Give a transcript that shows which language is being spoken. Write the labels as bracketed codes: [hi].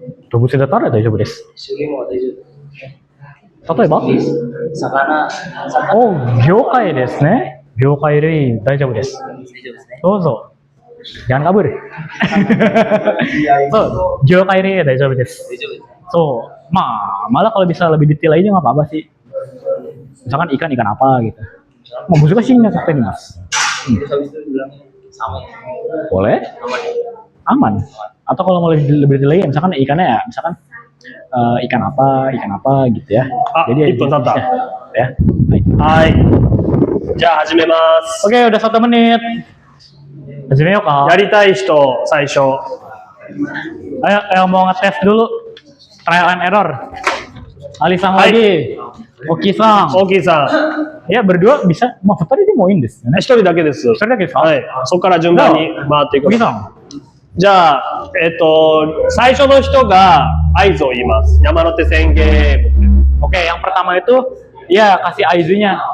[ja] 動物だったら大丈夫です。種類も大丈例えば、夫。魚、業界ですね。業界類大丈夫です。大丈夫ですね。どうぞ。 [id] Jangan kabur. [ja] So, Gyokairi大丈夫です。大丈夫ですね。 [id] So, malah kalau bisa lebih detail aja nggak apa-apa sih. Misalkan ikan apa gitu. Mau busuk sih nggak sampai nih mas. Terus habis itu bilangnya sama ya. Boleh? Aman. Atau kalau mau lebih detail lagi, misalkan ikannya ya, misalkan ikan apa gitu ya. Jadi [ja] 1分経った。 [id] ya. [ja] はい。じゃあ始めます。 [id] Oke, udah 1 menit. [ja] 始めようか。やりたい人、最初。 [id] Ayo, yang mau ngetes dulu. [en] Trial and error. Ali-san lagi. Oki-san. [ja] 大きいさん。 [id] Ya, berdua bisa. [ja] Mau2人でもいいんですよね。 1人だけです。 1人だけですか？はい。そこから順番に回っていく。 Oki-san. じゃあ、最初の人が合図を言います。山手線ゲーム。 [id] Oke, yang pertama itu ya kasih aizunya.